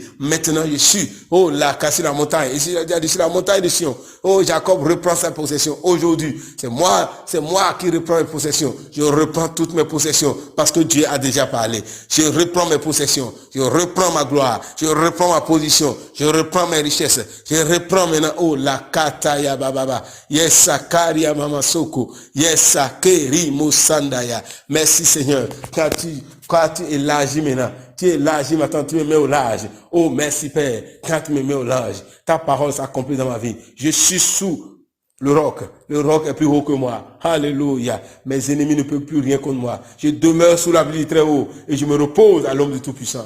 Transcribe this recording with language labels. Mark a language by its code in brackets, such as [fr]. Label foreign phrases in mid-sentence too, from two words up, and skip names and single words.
[fr] Maintenant, je suis, oh là, cassé la montagne. Et sur la montagne de Sion. Oh, Jacob reprend sa possession. Aujourd'hui, c'est moi qui reprends mes possessions. Je reprends toutes mes possessions parce que Dieu a déjà parlé. Je reprends mes possessions. Je reprends ma gloire. Je reprends ma position. Je reprends mes richesses. Je reprends maintenant, oh, la kataya bababa. Yes, sakaria mamasoko. Yes, sakeri musandaya. Merci Seigneur. Quand tu élargis maintenant. Tu élargis maintenant, tu me mets au large. Oh, merci Père. Quand tu me mets au large, ta parole s'accomplit dans ma vie. Je suis sous le roc. Le roc est plus haut que moi. Alléluia. Mes ennemis ne peuvent plus rien contre moi. Je demeure sous l'abri du très haut et je me repose à l'homme du Tout-Puissant.